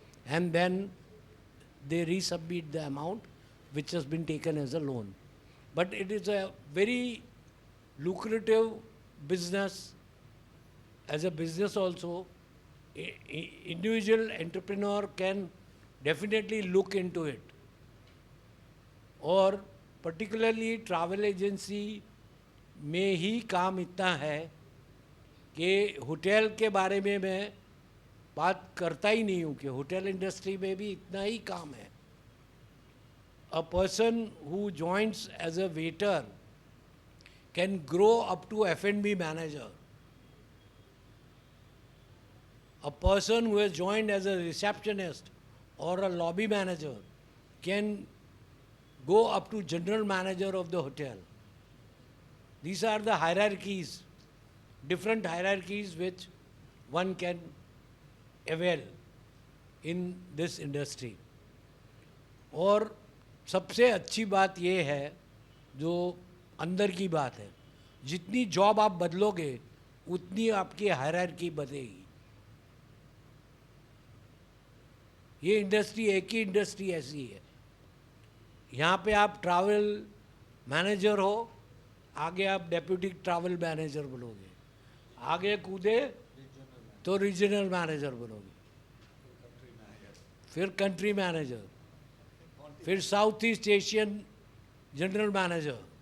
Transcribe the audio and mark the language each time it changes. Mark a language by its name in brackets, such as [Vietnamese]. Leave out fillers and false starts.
[English] And then they resubmit the amount which has been taken as a loan. But it is a very lucrative business. As a business also, individual entrepreneur can definitely look into it. [Hindi] और particularly travel agency में ही काम इतना है कि hotel के बारे में मैं बात करता ही नहीं हूँ कि होटल इंडस्ट्री में भी इतना ही काम है. [English] A person who joins as a waiter can grow up to F&B manager. A person who has joined as a receptionist or a lobby manager can go up to general manager of the hotel. These are the hierarchies, different hierarchies which one can avail in this industry. [Hindi] और सबसे अच्छी बात ये है, जो अंदर की बात है, जितनी जॉब आप बदलोगे उतनी आपकी हायरार्की बढ़ेगी. ये इंडस्ट्री एक ही इंडस्ट्री ऐसी है. यहाँ पे आप ट्रैवल मैनेजर हो, आगे आप डेप्यूटी ट्रैवल मैनेजर बनोगे, आगे कूदे तो रीजनल मैनेजर बनोगे, फिर कंट्री मैनेजर, फिर south east Asian general manager.